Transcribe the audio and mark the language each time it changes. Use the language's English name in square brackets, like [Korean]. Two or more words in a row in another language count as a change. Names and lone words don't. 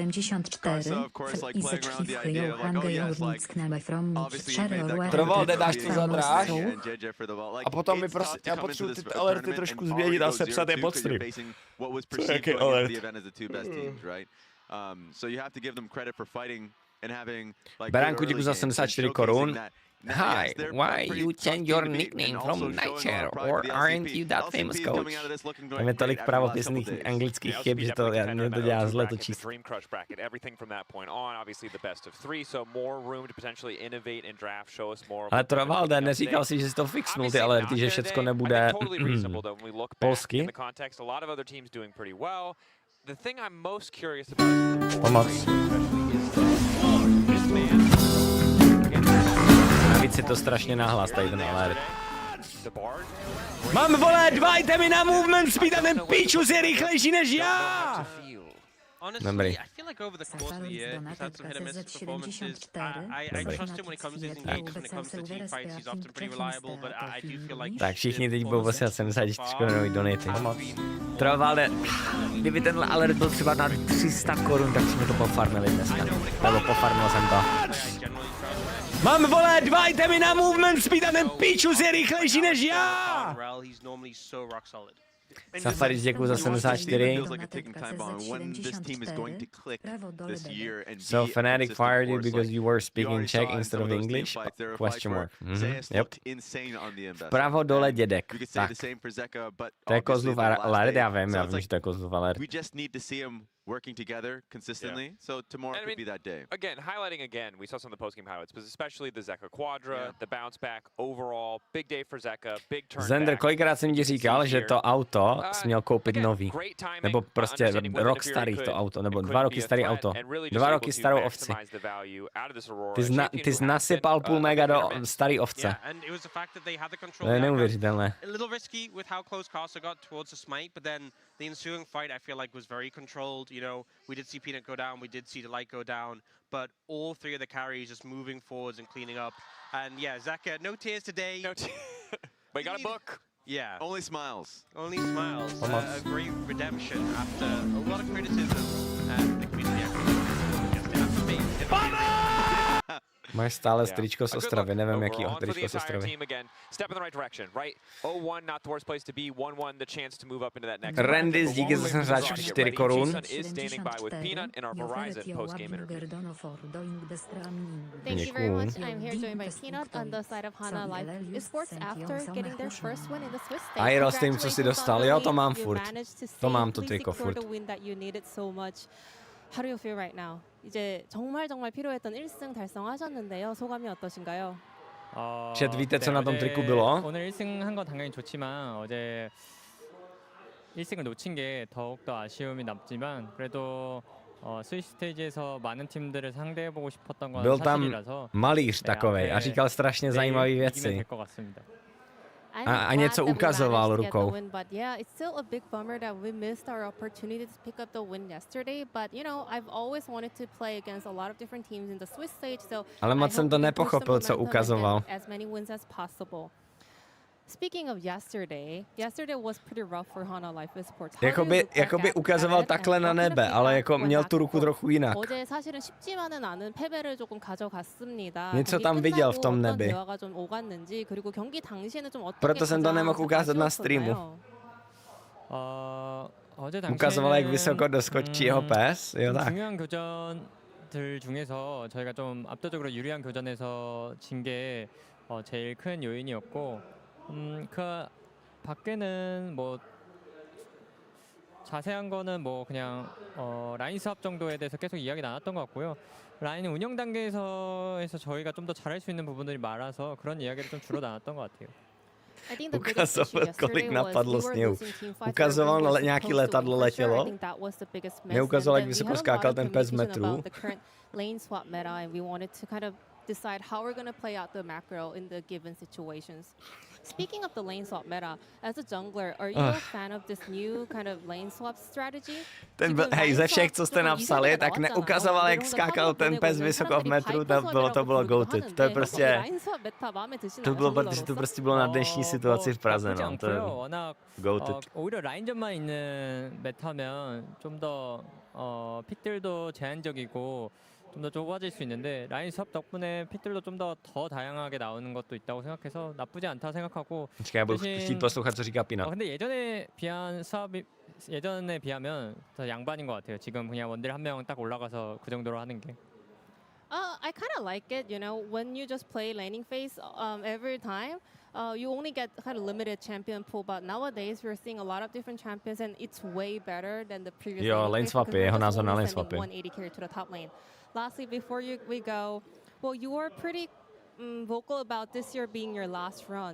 [Czech] Trval, dáš to za dráž? A potom mi prostě, já potřebuji ty alerty trošku změnit a sepsat je pod stream. Co, jaký alert? Beránku, děkuji za 74 korun. [English] Hi, why you change your nickname from Nightshare, or aren't you that famous, coach? [Czech] Tam je tolik pravopisných anglických chyb, že to mě to dělá zle to číst. Ale to Valde, neříkal si, že jsi to fixnul, ty alerty, že všecko nebude polsky? Pomoc. Navíc je to strašně nahlas, tady ten alert. Mám, vole, 2 itemy na [English] movement speed [Czech] a ten píčus je rychlejší než já! Dobrý. [English] I feel like over the course of the year, he's had some hit and miss performances. I trust him when it comes to his engagement, when it comes to team fights, he's often pretty reliable, but I do feel like... [Czech] Tak všichni teď budou posílat 74 korunový donaty. Trvalde, kdyby tenhle alert byl třeba na 300 korun, tak jsme to pofarmili dneska. Nebo pofarmil jsem to. Mám, vole, 2 itemy na [English] movement speed [Czech] a ten píčus je rychlejší než já! Safari, děkuji za 74. [English] So Fnatic fired you because you were speaking Czech instead of English? Question mark. Yep. [Czech] Vpravo dole dědek. Tak. To je Kozlův alert, já vím, že to je Kozlův alert. [English] Working together consistently, so tomorrow could be that day. Again, highlighting again, we saw some of the post-game highlights, but especially the Zeka Quadra, the bounce back overall, big day for Zeka, big turn [Czech] Zender, kolikrát jsem ti říkal, že to auto jsi měl koupit nový, nebo prostě rok starý to auto, nebo 2 roky starý auto, 2 roky starou ovci. Ty jsi nasypal půl mega do starý ovce. To je neuvěřitelné. [English] The ensuing fight, I feel like, was very controlled. You know, we did see Peanut go down, we did see Delight go down, but all 3 of the carries just moving forwards and cleaning up. And yeah, Zeka, no tears today. No tears. But you got a book. Yeah. Only smiles. Only smiles. A great redemption after a lot of criticism and the community actually. [Czech] Máš stále tričko z Ostravy, nevím jakýho tričko z Ostravy. Randys, díky za 74 korun. Děkuju. Aero s tím, co si dostal, jo, to mám furt. To mám to triko furt. [English] How do you feel right now? [Korean] 이제 정말 필요했던 1승 달성하셨는데요. 소감이 어떠신가요? [Czech] Chat, víte, co na tom triku bylo? [Korean] 오늘 1승 한 건 당연히 좋지만 어제 1승을 놓친 게 더욱더 아쉬움이 남지만 그래도 스위스 스테이지에서 많은 팀들을 상대해보고 싶었던 건 [Czech] Byl tam [Korean] 사실이라서 [Czech] malíř takovej a říkal strašně zajímavé věci. A něco ukazoval rukou. [English] But yeah, it's still a big bummer that we missed our opportunity to pick up the win yesterday. But you know, I've always wanted to play against a lot of different teams in the Swiss stage. So [Czech] ale moc jsem to nepochopil, co ukazoval. [English] As many wins as possible. Speaking of yesterday was pretty rough for Hana Life Esports. [Czech] Jakoby ukazoval takhle na nebe, ale jako měl tu ruku trochu jinak. [Korean] 어제 사실은 쉽지만은 않은 패배를 조금 가져갔습니다. [Czech] něco tam viděl v tom nebi. [Korean] 대화가 좀 오갔는지 그리고 경기 당시에는 좀 어떻게 [Czech] Proto jsem to nemohl ukázat na streamu. Ukazoval, jak vysoko doskočí jeho pes, jo tak. [Korean] 중요한 교전들 중에서 저희가 좀 압도적으로 유리한 교전에서 진 게 제일 큰 요인이었고 그 밖에는 뭐 자세한 거는 뭐 그냥 라인 수합 정도에 대해서 계속 이야기 나눴던 것 같고요. 라인 운영 단계에서 저희가 좀 더 잘할 수 있는 부분들이 많아서 그런 이야기를 좀 주로 나눴던 것 같아요. [Czech] Ukazoval, kolik napadlo sněhu. Ukazoval, nějaký letadlo letělo. Neukazoval, jak vysoko skákal ten pes metrů. [English] Decide how we're going to play out the macro in the given situations. Speaking of the lane swap meta, as a jungler, are you a fan of this new kind of lane swap strategy? [Czech] Hej, ze všech, co jste napsali, tak neukazoval, jak skákal ten pes vysoko v metru, to bylo goated. To je prostě... To bylo, protože to prostě bylo na dnešní situaci v Praze, no. To je goated. [Korean] 오히려 라인전만 있는 메타면 좀 더 픽들도 제한적이고 좀 더 좁아질 수 있는데 라인 수업 덕분에 픽들도 좀 더 다양하게 나오는 것도 있다고 생각해서 나쁘지 않다 생각하고. [Czech] Já budu chtít poslouchat, co říká Pina. [Korean] 근데 예전에 비하면 더 양반인 것 같아요. 지금 그냥 원딜 한 명 딱 올라가서 그 정도로 하는 게. [English] I kind of like it, you know, when you just play laning phase every time. You only get kind of limited champion pool, but nowadays we're seeing a lot of different champions, and it's way better than the previous. [Czech] Jo, [English] lane swapy, [Czech] jeho názor na [English] lane swapy. 180 carry to the top lane. Lastly, before we go, well, you were pretty vocal about this year being your last run.